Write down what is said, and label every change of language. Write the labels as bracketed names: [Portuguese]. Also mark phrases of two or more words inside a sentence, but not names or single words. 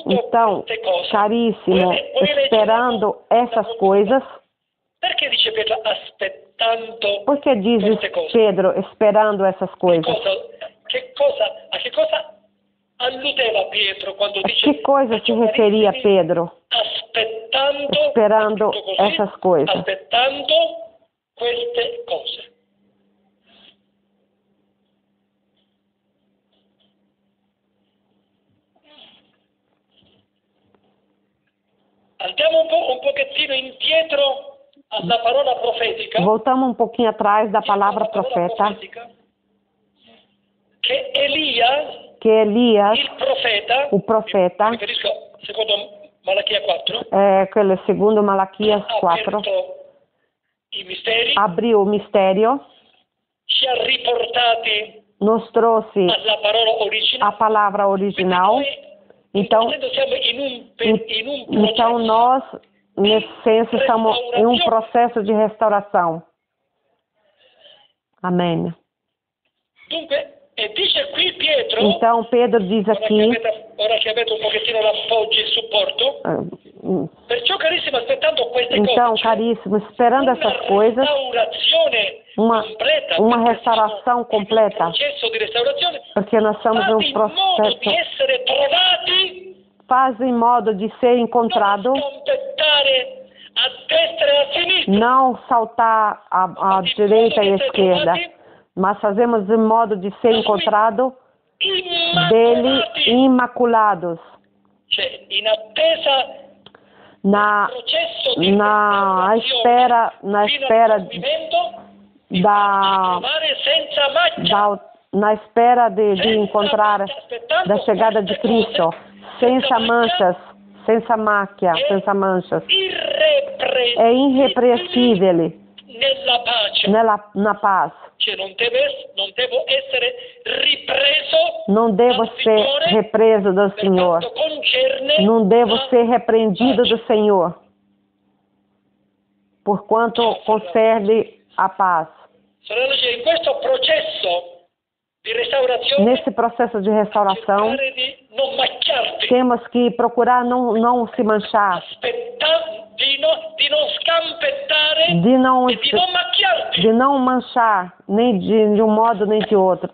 [Portuguese] Então, [Italian] queste cose. [Portuguese] caríssimo, [Italian] Voi leggete [Portuguese] esperando essas coisas, [Italian] Perché dice Pietro aspettando aspettando [Portuguese] Por que dizes, [Italian] queste cose? [Portuguese] Pedro, esperando essas coisas? [Italian] A che cosa alludeva Pietro quando [Portuguese] A [Italian] dice [Portuguese] que coisa se referia Pedro, [Italian] aspettando, [Portuguese] esperando [Italian] tutto così, [Portuguese] essas coisas? [Italian] aspettando queste cose. Andiamo un pochettino indietro alla parola profetica. [Portuguese] Voltamos um pouquinho atrás da palavra profeta, [Italian] che Elia, [Portuguese] que Elias, [Italian] il profeta, [Portuguese] o profeta, [Italian] mi riferisco secondo Malachia 4, [Portuguese] aquele segundo Malaquias [Italian] ha [Portuguese] 4, [Italian] aperto i misteri, [Portuguese] abriu o mistério, [Italian] ci ha riportati [Portuguese] nos trouxe [Italian] alla parola [Portuguese] a [Italian] originale. [Portuguese] palavra original. Então, [Italian] Siamo in un processo. [Portuguese] então nós, nesse senso, estamos em um processo de restauração. Amém. [Italian] Dunque, e dice qui Pietro, [Portuguese] Então, Pedro diz aqui, [Italian] ora che avete un pochettino l'appoggio e il supporto, perciò carissimo, aspettando queste [Portuguese] então, [Italian] cose, [Portuguese] caríssimo, esperando essas coisas, uma restauração completa, [Italian] processo di restaurazione, [Portuguese] porque nós estamos em um [Italian] fate in modo di [Portuguese] processo, [Italian] essere trovati, [Portuguese] faz em modo de ser encontrado, [Italian] non scompettare a destra e a sinistra, [Portuguese] não saltar à direita e à esquerda, mas fazemos em modo de ser encontrado dele imaculados, [Italian] cioè in attesa [Portuguese] na espera na espera de encontrar da chegada de Cristo, sem manchas, sem mácula, sem manchas. É irrepreensível na paz. [Italian] Cioè non devo essere ripreso, [Portuguese] não devo ser represo do Senhor, não devo ser repreendido do Senhor, porquanto concerne a paz. Nesse processo de restauração, temos que procurar não se manchar, de não manchar, nem de um modo nem de outro.